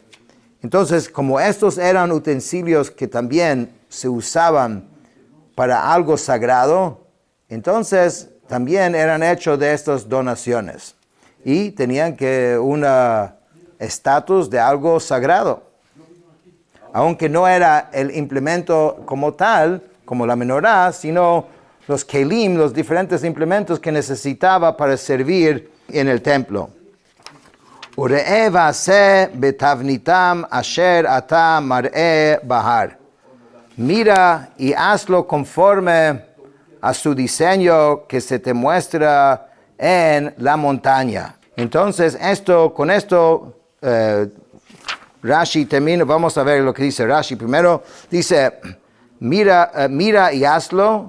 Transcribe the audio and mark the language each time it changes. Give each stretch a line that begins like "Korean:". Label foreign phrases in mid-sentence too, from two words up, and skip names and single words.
Spanish: Entonces, como estos eran utensilios que también se usaban para algo sagrado, entonces también eran hechos de estas donaciones y tenían que un estatus de algo sagrado. Aunque no era el implemento como tal, como la menorá, sino los kelim, los diferentes implementos que necesitaba para servir en el templo.
Hebrew: וראה ועשה בתבניתם אשר אתה מראה בהר.
Spanish: Mira y hazlo conforme a su diseño que se te muestra en la montaña. Entonces, con esto, Rashi termina. Vamos a ver lo que dice Rashi. Primero dice, mira y hazlo.